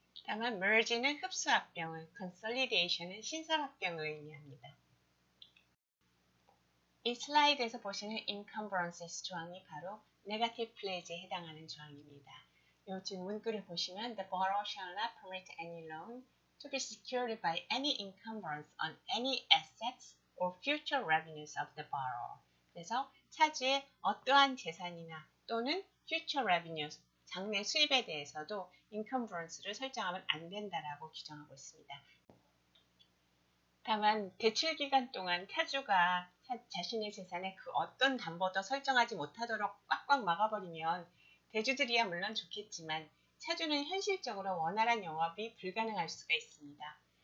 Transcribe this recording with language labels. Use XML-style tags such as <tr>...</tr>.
<ko>다만 merge는 흡수합병을, consolidation은 신설합병을 의미합니다. 이 슬라이드에서 보시는 encumbrances 조항이 바로 negative pledge에 해당하는 조항입니다. 요즘 문구를 보시면</ko> <en>the borrower shall not permit any loan to be secured by any encumbrance on any assets or future revenues of the borrower.</en> <ko>그래서 차주의 어떠한 재산이나 또는 future revenues, 장래 수입에 대해서도 인컴브런스를 설정하면 안 된다라고 규정하고 있습니다. 다만 대출 기간 동안 차주가 자신의 재산에 그 어떤 담보도 설정하지 못하도록 꽉꽉 막아버리면 대주들이야 물론 좋겠지만 차주는 현실적으로 원활한 영업이 불가능할 수가 있습니다.</ko>